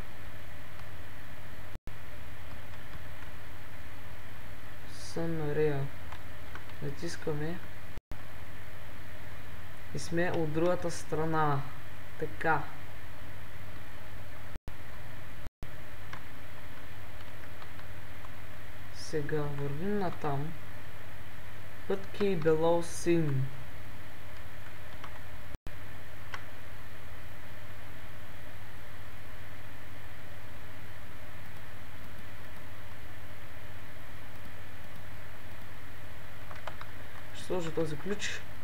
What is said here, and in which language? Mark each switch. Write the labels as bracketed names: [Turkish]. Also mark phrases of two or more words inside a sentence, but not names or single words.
[English] Sunreal. [Bulgarian] Натискаме. И сме от другата страна. Така. Сега вървим натам. [English] Put key below scene. [Bulgarian] Ще сложа този ключ.